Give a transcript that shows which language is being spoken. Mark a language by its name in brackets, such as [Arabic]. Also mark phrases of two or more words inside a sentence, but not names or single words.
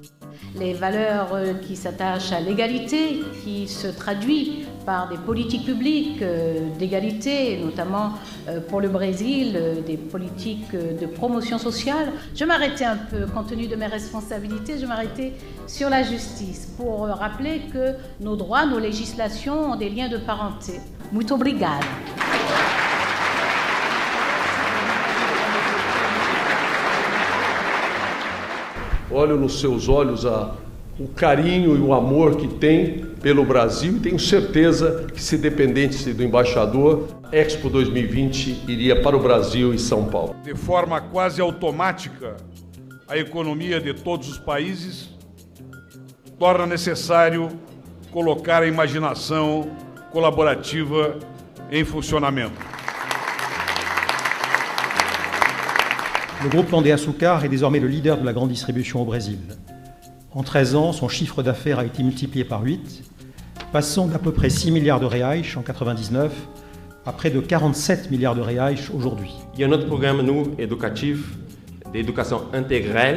[French] Les valeurs qui s'attachent à l'égalité, qui se traduit par des politiques publiques d'égalité, notamment pour le Brésil, des politiques de promotion sociale. Je m'arrêtais un peu, compte tenu de mes responsabilités, je m'arrêtais sur la justice pour rappeler que nos droits, nos législations ont des liens de parenté. [Portuguese] Muito obrigada. Olho nos seus olhos o carinho e o amor que tem pelo Brasil e tenho certeza que, se dependesse do embaixador, Expo 2020 iria para o Brasil e São Paulo. De forma quase automática, a economia de todos os países torna necessário colocar a imaginação colaborativa em funcionamento. [French] Le groupe Pão de Açúcar est désormais le leader de la grande distribution au Brésil. En 13 ans, son chiffre d'affaires a été multiplié par 8, passant d'à peu près 6 milliards de reais en 1999 à près de 47 milliards de reais aujourd'hui. Il y a un autre programme, nous, éducatif, d'éducation intégrale.